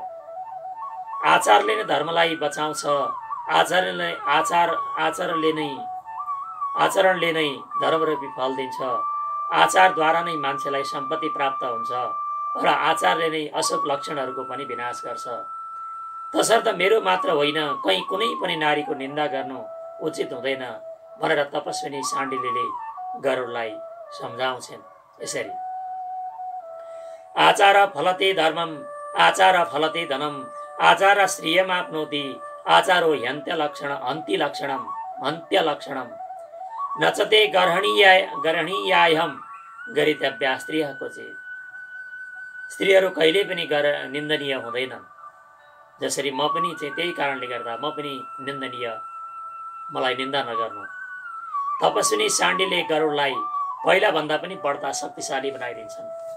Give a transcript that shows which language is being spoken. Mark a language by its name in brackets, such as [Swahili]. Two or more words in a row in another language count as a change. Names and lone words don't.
[Nepali] आचारले नै धर्मलाई बचाउँछ, आचरणले नै धर्मरूपी फल दिन्छ, आचारद्वारा नै मान्छेलाई सम्पत्ति प्राप्त हुन्छ र आचारले नै अशुभ लक्षणहरूको पनि विनाश गर्छ। तसर्थ मेरो मात्र होइन, कहीँ कुनै पनि नारीको निन्दा गर्नु उचित हुँदैन भनेर तपस्विनी शाण्डिलीले गरुडलाई सम्झाउँछन्। यसरी [Sanskrit] आचार फलते धर्मम, आचार फलते धनम, आचार श्रियमाप्नोति, आचारो अन्त्य लक्षणम, नचते गर्हणीयाहम गरितव्या स्त्रियः क्वचित्। [Nepali] स्त्रीहरू कहिले पनि निन्दनीय हुँदैनन्। जसरी म पनि चाहिँ त्यही कारणले गर्दा म पनि निन्दनीय, मलाई निन्दा नगर्नु। तपस्विनी शाण्डिले गरुडलाई पहिला भन्दा पनि बढ्ता शक्तिशाली बनाइदिन्छन्।